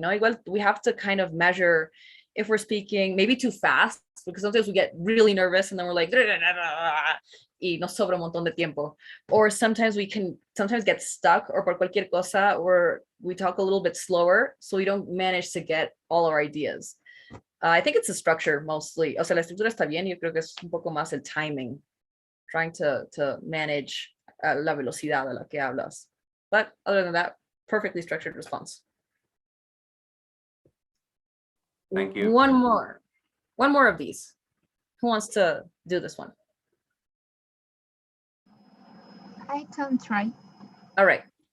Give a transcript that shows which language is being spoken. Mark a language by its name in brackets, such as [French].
[English] No, igual we have to kind of measure if we're speaking maybe too fast, because sometimes we get really nervous and then we're like, [Spanish] y nos sobra un montón de tiempo. [English] Or sometimes we can get stuck, or [Spanish] por cualquier cosa, [English] or we talk a little bit slower, so we don't manage to get all our ideas. I think it's the structure mostly. [Spanish] O sea, la estructura está bien. Yo creo que es un poco más el timing, [English] trying to manage [Spanish] la velocidad a la que hablas. [English] But other than that, perfectly structured response. Thank you. One more of these. Who wants to do this one? I can try. All right.